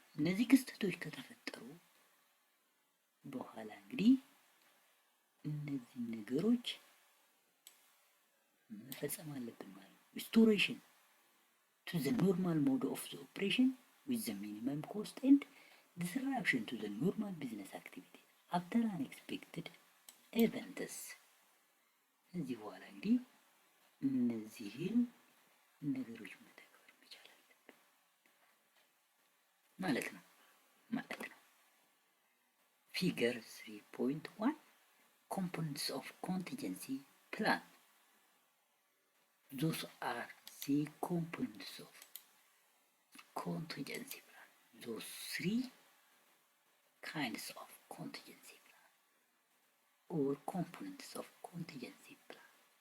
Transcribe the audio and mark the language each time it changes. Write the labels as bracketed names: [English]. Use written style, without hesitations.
[Amharic] እነዚህ ክስተቶች ከተፈጠሩ በኋላ እንግዲህ እነዚህ ነገሮች መፈጸም አለብን ማለት ነው። [English] restoration to the normal mode of the operation with the minimum cost and disruption to the normal business activity after unexpected events. [Amharic] ከዚህ በኋላ እንግዲህ እነዚህን ነገሮች መተግበር መቻል አለብን ማለት ነው። [English] Figure 3.1 Components of Contingency Plan. Those are the components of contingency plan. Those three kinds of contingency plan or components of contingency plan.